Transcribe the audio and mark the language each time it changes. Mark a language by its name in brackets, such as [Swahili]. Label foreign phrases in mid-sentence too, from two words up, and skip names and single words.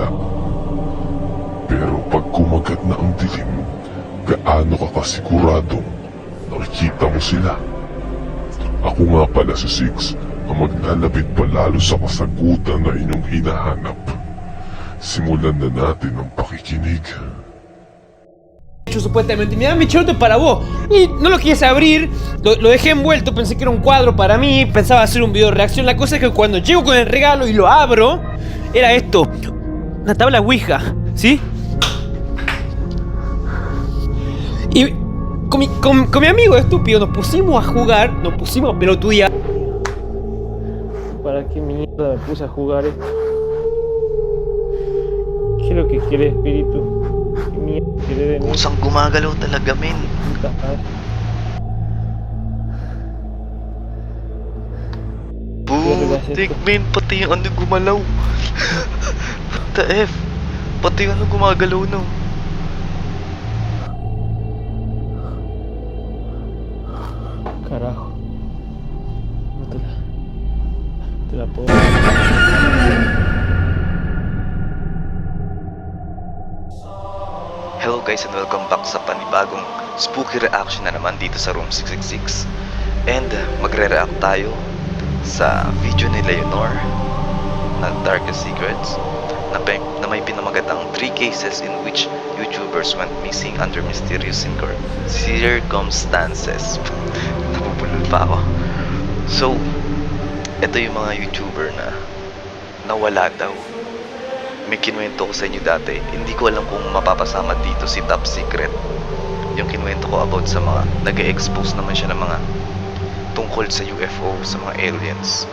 [Filipino] Pero pag kumagat na ang dilim, gaano ka kasiguradong nakikita mo sila? Ako nga pala si Six, ang maglalapit palalo sa kasagutan na inyong hinahanap. Simulan na natin ang pakikinig. [Spanish] Supuestamente, mira mi charuto para vos. Y no lo quise abrir, lo dejé envuelto, pensé que era un cuadro para mí, pensaba hacer un video de reacción. La cosa es que cuando llego con el regalo y lo abro, era esto, una tabla Ouija, ¿sí? Y con mi amigo estúpido nos pusimos a jugar, nos pusimos a pelotudear. ¿Para qué mierda me puse a jugar esto? ¿Qué es lo que quiere espíritu? ¿Qué mierda quiere de mí? [Filipino] Pusang gumagalaw talaga, men. [Spanish] Puta madre. [Filipino] Putik, men. Pati yung ano gumalaw. [English] What the F? [Filipino] Pati yung ano gumagalaw, no? [Spanish] Carajo. No te la puedo. [English] Hello guys and welcome back [Filipino] sa panibagong [English] spooky reaction [Filipino] na naman dito sa Room 666. And magre-react tayo sa video ni Leonor na Dαrκ Sεcrετs na may pinamagatang 3 cases in which YouTubers went missing under mysterious circumstances. Napupulol pa ako. So, ito yung mga YouTuber na nawala daw. May kinuwento ko sa inyo dati. Hindi ko alam kung mapapasama dito si Top Secret. Yung kinuwento ko about sa mga nag-expose naman siya ng mga tungkol sa UFO, sa mga aliens.